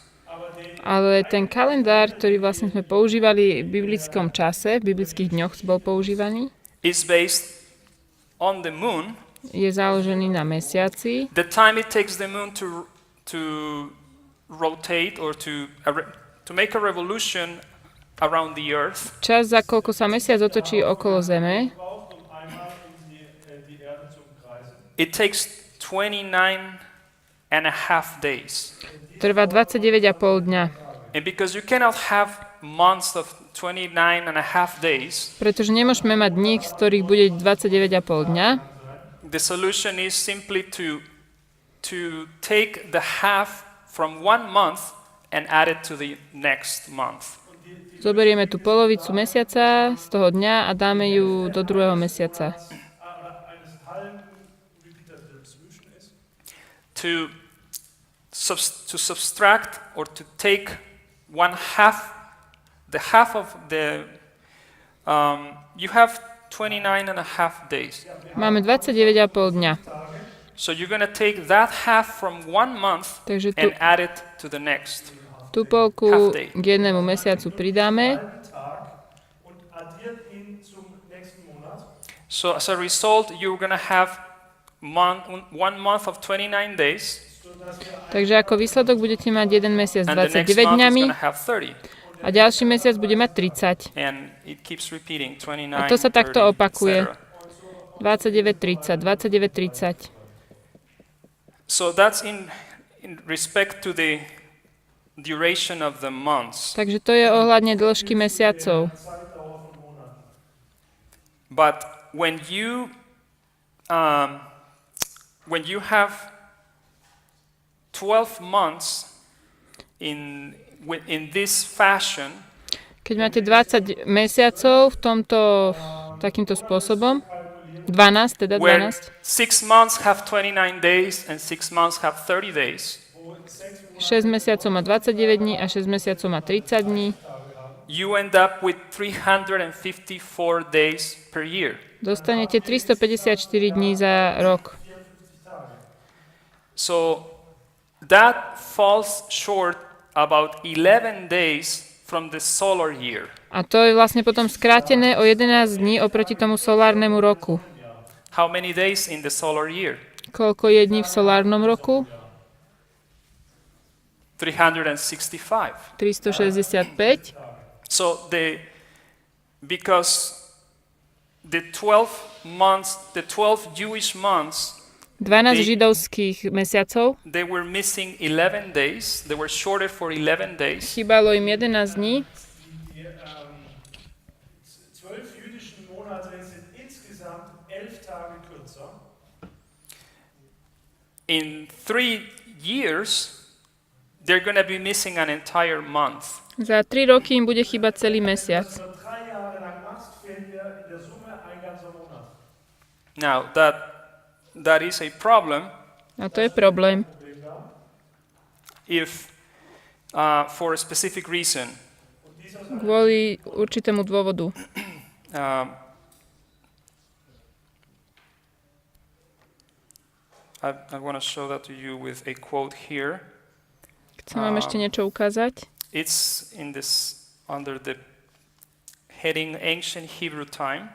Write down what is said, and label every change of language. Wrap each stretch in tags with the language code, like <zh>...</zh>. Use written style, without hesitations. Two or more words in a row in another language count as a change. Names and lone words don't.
<sk>Ale ten kalendár, ktorý vlastne sme používali v biblickom čase, v biblických dňoch bol používaný,</sk> <en>is based on the moon,</en> <sk>je založený na mesiaci,</sk> <en>the time it takes the moon to rotate or to make a revolution around the earth,</en> <sk>čas, za koľko sa mesiac otočí okolo Zeme,</sk> <en>it takes 29 and a half days.</en> <sk>Trvá 29,5 dňa.</sk> <en>And because you cannot have months of 29 and a half days,</en> <sk>Pretože nemôžeme mať dní, z ktorých bude 29,5 dňa,</sk> <en>the solution is simply to take the half from 1 month and add it to the next month.</en> <sk>zoberieme tú polovicu mesiaca z toho dňa a dáme ju do druhého mesiaca.</sk> <en>To subtract or to take the half of the, you have 29 and a half days.</en> <sk>Máme 29,5 dňa.</sk> <en>So you're going to take that half from 1 month</en> <sk>Takže</sk> <en>and add it to the next.</en> <sk>tú polku k jednému mesiacu pridáme.</sk> <en>So as a result, you're going to have 1 month of 29 days,</en> <sk>Takže ako výsledok budete mať jeden mesiac</sk> <en>and the next</en> <sk>29</sk> <en>month is</en> <sk>dňami</sk> <en>going to have 30.</en> <sk>a ďalší mesiac bude mať 30.</sk> <en>And it keeps repeating, 29,</en> <sk>A to sa takto</sk> <en>30,</en> <sk>opakuje.</sk> <en>etc.</en> <sk>29, 30, 29, 30.</sk> <en>So that's in respect to the duration of the months.</en> <sk>Takže to je ohľadne dĺžky mesiacov.</sk> <en>But when you have 12 months in this fashion,</en> <sk>Keď máte 20 mesiacov v tomto takýmto spôsobom, 12, teda</sk> <en>where</en> <sk>12,</sk> <en>6 months have 29 days and 6 months have 30 days,</en> <sk>6 mesiacov má 29 dní a 6 mesiacov má 30 dní,</sk> <en>you end up with 354 days per year.</en> <sk>dostanete 354 dní za rok.</sk> <en>So that falls short about 11 days from the solar year.</en> <sk>A to je vlastne potom skrátené o 11 dní oproti tomu solárnemu roku.</sk> <en>How many days in the solar year?</en> <sk>Koľko je dní v solárnom roku?</sk> <en>365.</en> <sk>365.</sk> <en>So because the 12 Jewish months,</en> <sk>12 židovských mesiacov,</sk> <en>they were missing 11 days. They were shorted for 11 days.</en> <sk>chýbalo im 11 dní.</sk> <de>Die 12 jüdischen Monate sind insgesamt 11 Tage kürzer.</de> <en>In 3 years, they're going to be missing an entire month.</en> <sk>Za 3 roky im bude chýbať celý mesiac.</sk> <de>Wenn du 3 Jahre lang machst, fehlt dir in der Summe ein ganzer Monat.</de> <en>Now, that is a problem</en> <sk>A to je problém.</sk> <en>if, for a specific reason,</en> <sk>Kvôli určitému dôvodu.</sk> <en>I want to show that to you with a quote here.</en> <sk>Chcem vám ešte niečo ukázať.</sk> <en>It's in this under the heading Ancient Hebrew Time.</en>